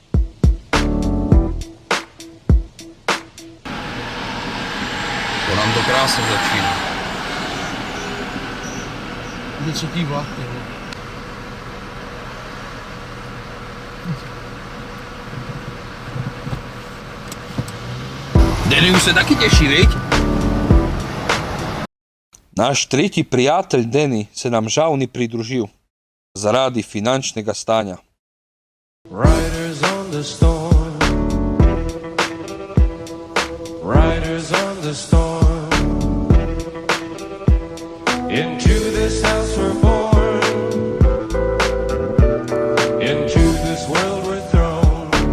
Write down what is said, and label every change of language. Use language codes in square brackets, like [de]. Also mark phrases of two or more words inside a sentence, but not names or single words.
[cs] To nam do krásno začíná. Něco kývá. Denny už se taky těší, viď? [sl] Naš tretji prijatelj Denny se nam žal ni pridružil zaradi finančnega stanja. [en] Riders on the storm. Riders on the storm. Into this house we're born. Into this world we're thrown.